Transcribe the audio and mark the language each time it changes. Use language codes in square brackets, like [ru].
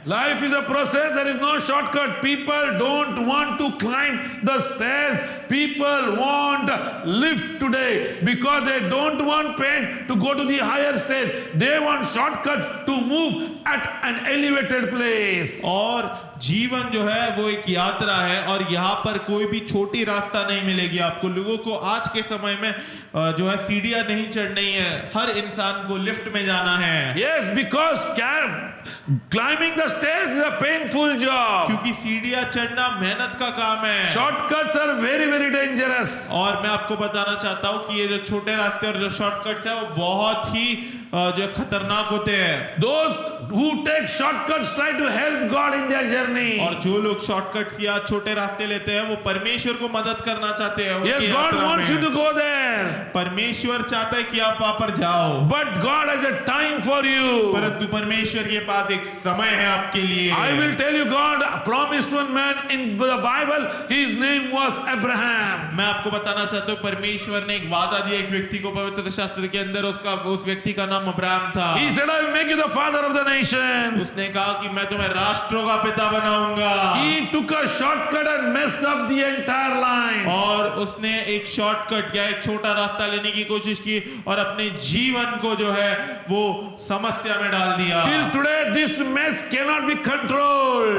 [en] Life is a process, there is no shortcut. People don't want to climb the stairs. People want lift today because they don't want pain to go to the higher stage. They want shortcuts to move at an elevated place. [hi] और जीवन जो है वो एक यात्रा है और यहाँ पर कोई भी छोटी रास्ता नहीं मिलेगी आपको। लोगों को आज के समय में जो है सीढ़ियां नहीं चढ़नी है, हर इंसान को लिफ्ट में जाना है। [en] Yes, because climbing the stairs is a painful job. [hi] क्योंकि सीढ़ियां चढ़ना मेहनत का काम है। [en] Shortcuts are very, very dangerous. [hi] और मैं आपको बताना चाहता हूँ कि ये जो छोटे रास्ते और जो शॉर्टकट्स है वो बहुत ही जो खतरनाक होते हैं। [en] Those who take shortcuts try to help God in their journey. [hi] और जो लोग शॉर्टकट्स या छोटे रास्ते लेते हैं वो परमेश्वर को मदद करना चाहते हैं उनकी [en] Yes, God [hi] यात्रा [en] wants you to [hi] में। [en] go there. [hi] परमेश्वर चाहता है कि आप वहां पर जाओ, [en] But God has a time for you. [hi] परंतु परमेश्वर के पास एक समय है आपके लिए। [en] I will tell you, God promised one man in the Bible, his name was Abraham. [hi] मैं आपको बताना चाहता हूँ परमेश्वर ने एक वादा दिया एक व्यक्ति को पवित्र शास्त्र के अंदर, उस व्यक्ति का नाम अब्राहम था। [en] He said, I will make you the father of the nations. [hi] उसने कहा कि मैं तुम्हें राष्ट्रों का पिता बनाऊंगा। [en] He took a shortcut and messed up the entire line. [hi] और उसने एक शॉर्टकट या एक छोटा रास्ता लेने की कोशिश की और अपने जीवन को जो है वो समस्या में डाल दिया। [en] Till today, this mess cannot be controlled.